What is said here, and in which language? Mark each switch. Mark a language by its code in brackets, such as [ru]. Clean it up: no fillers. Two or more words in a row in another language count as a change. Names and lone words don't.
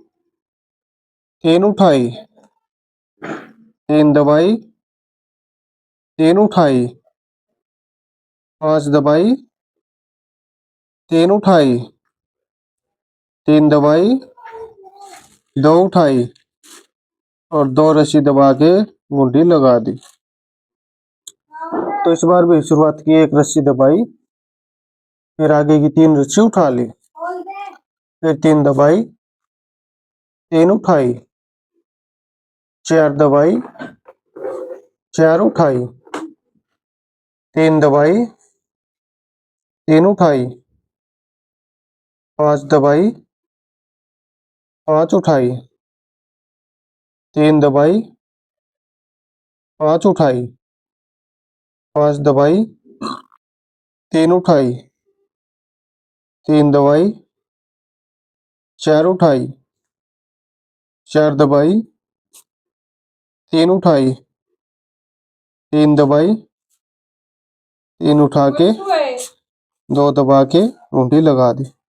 [hi] 3 उठाई, 3 दबाई, 3 उठाई, 5 दबाई, 3 उठाई, 3 दबाई, 2 उठाई, और 2 रस्सी दबा के घुंडी लगा दी। तो इस बार भी शुरुआत की, एक रस्सी दबाई, फिर आगे की 3 रस्सी उठा ली, फिर 3 दबाई, 3 उठाई, 4 दबाई, 4 उठाई, 3 दबाई, 3 उठाई, 5 दबाई, 5 उठाई, 3 दबाई, 5 उठाई, 5 दबाई, 3 उठाई, 3 दबाई, 4 उठाई, 4 दबाई, 3 उठाई, 3 दबाई, 3 उठा के 2 दबा के घुंडी लगा दी।